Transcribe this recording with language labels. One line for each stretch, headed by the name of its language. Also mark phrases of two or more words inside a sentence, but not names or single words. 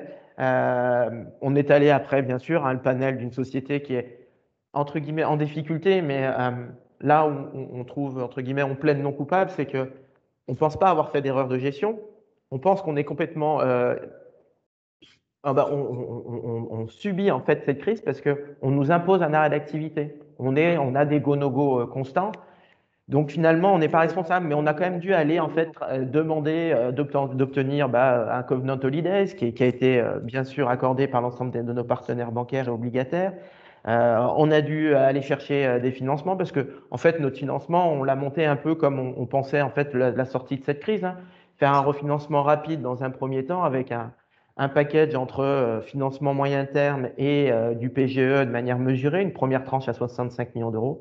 French: On est allé après, bien sûr, le panel d'une société qui est, entre guillemets, en difficulté, mais là où on trouve, entre guillemets, on plaide non coupable, c'est que on ne pense pas avoir fait d'erreur de gestion. On pense qu'on est complètement… on subit en fait cette crise parce qu'on nous impose un arrêt d'activité. On a des go-no-go constants. Donc finalement, on n'est pas responsable, mais on a quand même dû aller en fait demander d'obtenir un
English: covenant holidays
French: qui a été bien sûr accordé par l'ensemble de nos partenaires bancaires et obligataires. On a dû aller chercher des financements parce que en fait notre financement, on l'a monté un peu comme on pensait en fait la sortie de cette crise, faire un refinancement rapide dans un premier temps avec un package entre financement moyen terme et du PGE de manière mesurée, une première tranche à 65 millions d'euros.